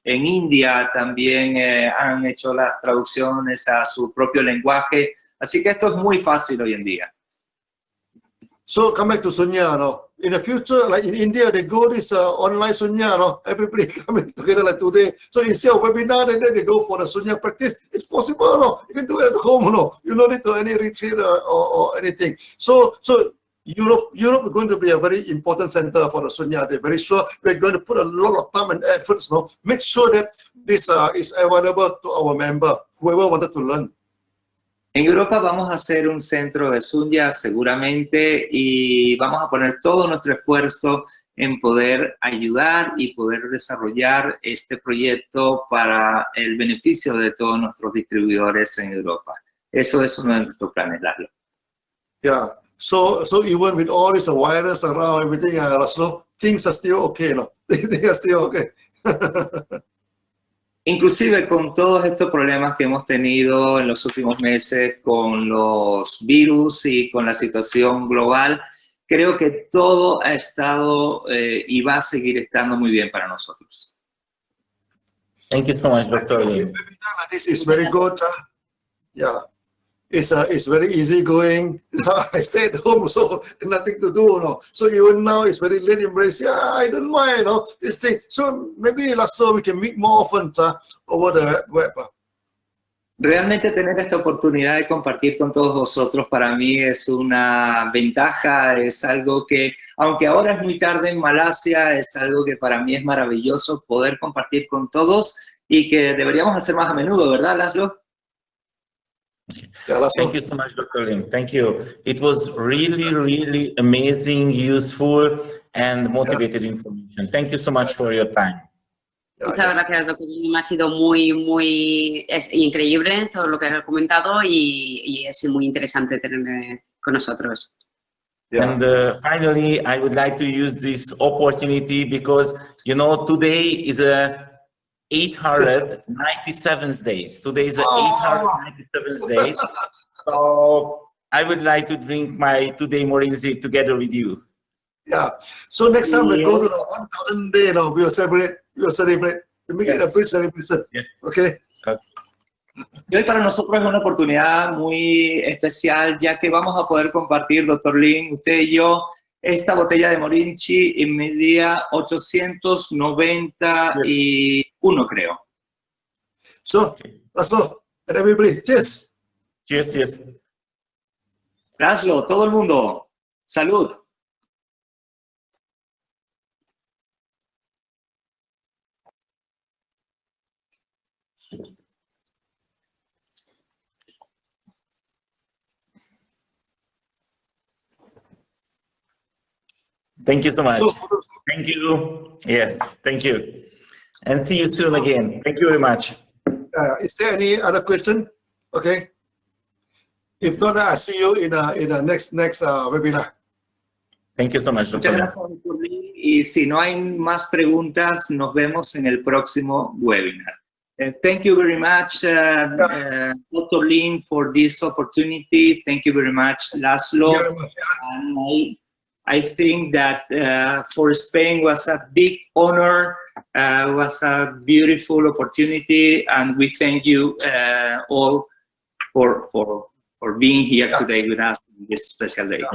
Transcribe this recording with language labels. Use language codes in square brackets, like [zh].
[es] En India también han hecho las traducciones a su propio lenguaje. Así que esto es muy fácil hoy en día. [en] So come back to Sunya, in the future, like in India, they go this online Sunya, everybody coming together like today. So instead of webinar, and then they go for the Sunya practice. It's possible, You can do it at home, You don't need to any retreat or anything. So Europe is going to be a very important center for the Sunya. They're very sure we're going to put a lot of time and efforts, Make sure that this is available to our member, whoever wanted to learn. [es] En Europa vamos a hacer un centro de Sunya seguramente y vamos a poner todo nuestro esfuerzo en poder ayudar y poder desarrollar este proyecto para el beneficio de todos nuestros distribuidores en Europa. Eso es uno de nuestros planes, Laszlo. [en] Yeah, so even with all this virus around everything, Laszlo, things are still okay, Things are still okay. [es] Inclusive con todos estos problemas que hemos tenido en los últimos meses con los virus y con la situación global, creo que todo ha estado y va a seguir estando muy bien para nosotros. [en] Thank you so much, Dr. Lim. This is very good. Yeah, it's very easy going. I stay at home, so nothing to do. So even now it's very late embrace. Yeah, I don't mind. This thing. So maybe last year we can meet more often over the web. [es] Realmente tener esta oportunidad de compartir con todos vosotros para mí es una ventaja, es algo que, aunque ahora es muy tarde en Malasia, es algo que para mí es maravilloso poder compartir con todos y que deberíamos hacer más a menudo, ¿verdad, Laszlo? [en] Thank you so much, Dr. Lim. Thank you. It was really, really amazing, useful, and motivated information. Thank you so much for your time. [es] Muchas gracias, doctor Lim. Ha sido muy increíble todo lo que ha comentado y es muy interesante tenerle con nosotros. [en] And finally, I would like to use this opportunity because, you know, today is a 897th days. Today is a 897th days. So I would like to drink my today Morinzi together with you. Yeah. So next time we go to the 1,000 day, you know, we'll celebrate. We'll make it a big celebration. Yes. Okay. [es] Y hoy para nosotros es una oportunidad muy especial, ya que vamos a poder compartir, doctor Lim, usted y yo, esta botella de Morinzi en mi día 891, creo. [en] So, Laszlo, and everybody, cheers. Cheers, cheers. [es] Laszlo, todo el mundo, salud. [en] Thank you so much. So, Thank you. Yes, thank you. And see you soon again. Thank you very much. is there any other question? Okay. If not, I'll see you in a next webinar. Thank you so much, [es] Muchas Dr. gracias, doctor Lim. Y si no hay más preguntas, nos vemos en el próximo webinar. [en] Thank you very much, Dr. Lim, for this opportunity. Thank you very much, Laszlo. Very much. And I think that for Spain was a big honor, was a beautiful opportunity, and we thank you all for being here today with us on this special day.